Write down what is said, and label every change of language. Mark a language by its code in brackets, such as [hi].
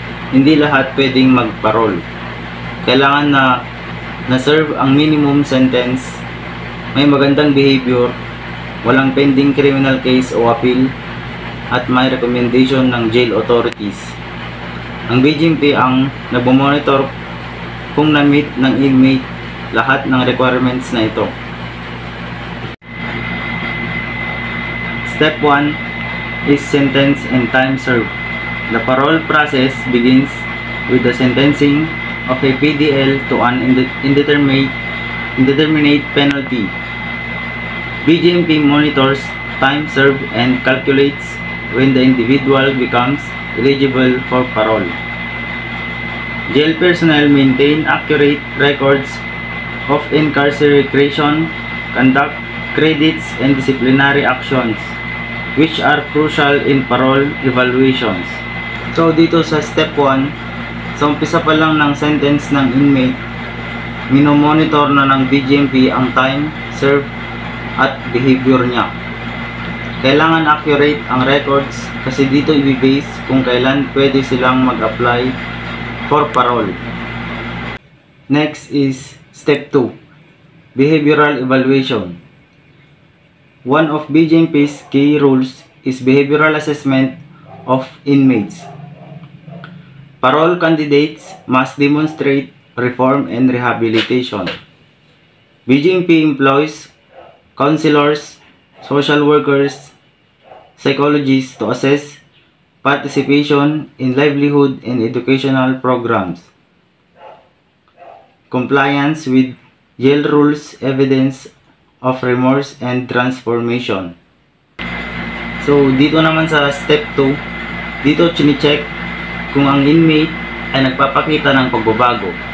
[tl] Hindi lahat pwedeng magparol. Kailangan na na-serve ang minimum sentence, may magandang behavior, walang pending criminal case o appeal, at may recommendation ng jail authorities. Ang BGMP ang nagmamonitor kung na-meet ng inmate lahat ng requirements na ito. [en] Step 1 is sentence and time served. The parole process begins with the sentencing of a PDL to an indeterminate penalty. BGMP monitors time served and calculates when the individual becomes eligible for parole. Jail personnel maintain accurate records of incarceration, conduct, credits, and disciplinary actions, which are crucial in parole evaluations. [tl] So dito sa step 1, sa umpisa pa lang ng sentence ng inmate, minomonitor na ng BGMP ang time served at behavior niya. Kailangan accurate ang records kasi dito i-base kung kailan pwede silang mag-apply for parole. [en] Next is step 2, behavioral evaluation. One of BGMP's key rules is behavioral assessment of inmates. Parole candidates must demonstrate reform and rehabilitation. BGMP employs counselors, social workers, psychologists to assess participation in livelihood and educational programs, compliance with jail rules, evidence of remorse and transformation. [tl] So dito naman sa step 2, dito chine-check kung ang inmate ay nagpapakita ng pagbabago.